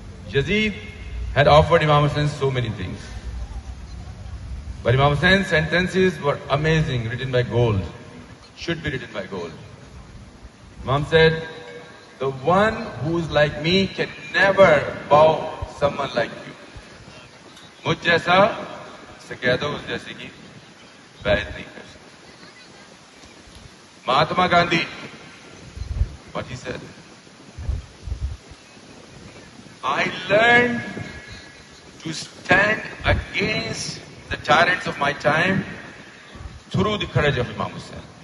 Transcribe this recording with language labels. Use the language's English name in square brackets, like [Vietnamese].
[English] Yazid had offered Imam Hussain so many things. But Imam Hussein's sentences were amazing, written by gold. Should be written by gold. Imam said, the one who is like me can never bow someone like you. [Hindi] मुझ जैसा से कह दो उस जैसे की बैत नहीं कर सकते. [English] Mahatma Gandhi, what he said, I learned to stand against the tyrants of my time through the courage of Imam Hussain.